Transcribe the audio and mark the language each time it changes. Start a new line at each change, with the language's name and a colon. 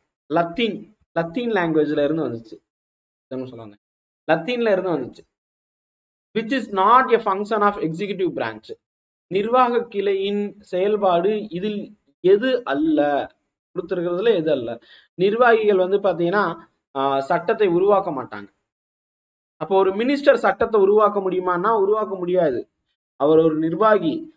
Tamil: Latin Latin லாங்குவேஜ்ல இருந்து வந்துச்சு. சொல்லுவாங்க லத்தீன்ல இருந்து வந்துச்சு.
English: which is not a function of executive branch.
Tamil: நிர்வாக கிளையின் செயல்பாடு இதில் எது அல்ல, கொடுத்திருக்கிறதுல எது அல்ல. நிர்வாகிகள் வந்து பாத்தீங்கன்னா சட்டத்தை உருவாக்க மாட்டாங்க. அப்போ ஒரு மினிஸ்டர் சட்டத்தை உருவாக்க முடியுமான்னா உருவாக்க முடியாது. அவர் ஒரு நிர்வாகி.